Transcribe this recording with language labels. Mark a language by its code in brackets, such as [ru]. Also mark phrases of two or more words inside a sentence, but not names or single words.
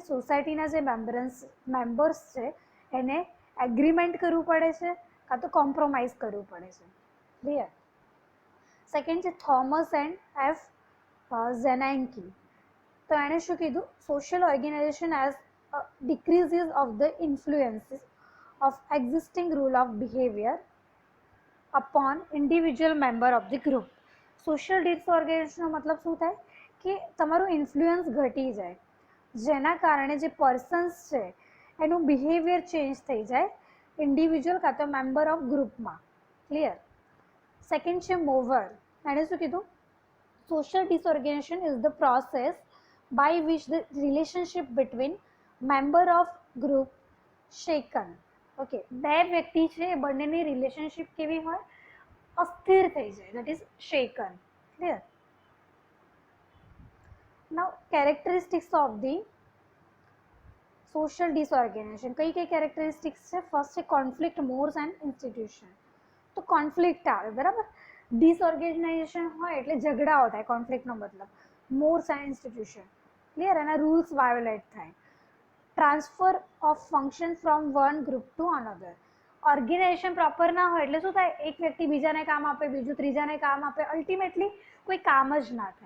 [gu] સોસાયટીના જે મેમ્બર્સ છે એને એગ્રીમેન્ટ કરવું પડે છે કાં તો કોમ્પ્રોમાઇઝ કરવું પડે છે. ક્લિયર? સેકન્ડ છે થોમસ એન્ડ એફ ઝેનાન્કી. તો એણે શું કીધું, [en] social organization as decreases of the influences of existing rule of behavior upon individual member of the group. social disorganizationનો [gu] મતલબ શું થાય કે તમારું ઇન્ફ્લુઅન્સ ઘટી જાય, જેના કારણે જે પર્સન્સ છે એનું [en] behavior change [gu] થઈ જાય ઇન્ડિવિજ્યુઅલ કાં તો [en] member of groupમાં. [gu] ક્લિયર. સેકન્ડ છે મોવર. એણે શું કીધું, [en] social disorganization is the process by which the relationship between member of group shaken. [gu] ઓકે, બે વ્યક્તિ છે એ બંનેની રિલેશનશિપ કેવી હોય, અસ્થિર થઈ જાય, [en] that is shaken. Clear. Now characteristics of the social disorganization. [gu] કઈ કઈ characteristics છે? ફર્સ્ટ છે [en] conflict modes and institution. [gu] તો કોન્ફ્લિક્ટ આવે, બરાબર. ડિસઓર્ગેનાઇઝેશન હોય એટલે ઝઘડાઓ થાય, કોન્ફ્લિક્ટનો મતલબ. [en] Mores and institution. Clear. એના rules violate થાય. Transfer of function from one group to another. organization proper [gu] ના હોય એટલે શું થાય, એક વ્યક્તિ બીજાને કામ આપે, બીજું ત્રીજાને કામ આપે, અલ્ટિમેટલી કોઈ કામ જ ના થાય.